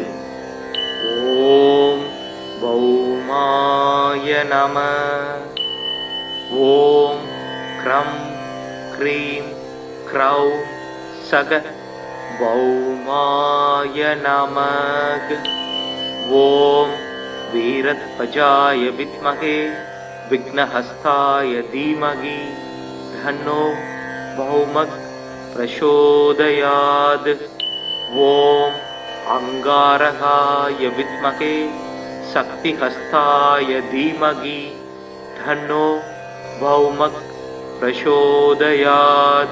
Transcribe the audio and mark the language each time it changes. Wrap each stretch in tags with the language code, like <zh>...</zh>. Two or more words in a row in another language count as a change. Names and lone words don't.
<sa>ॐ भौमाय नम। ॐ क्रं क्रीं क्रौं सः भौमाय नमः। ॐ वीरध्वजाय विद्महे विघ्नहस्ताय धीमहि तन्नो भौमः प्रचोदयात्। ओम अंगारकाय विद्महे शक्तिहस्ताय धीमहि तन्नो भौमः प्रचोदयात्।</sa>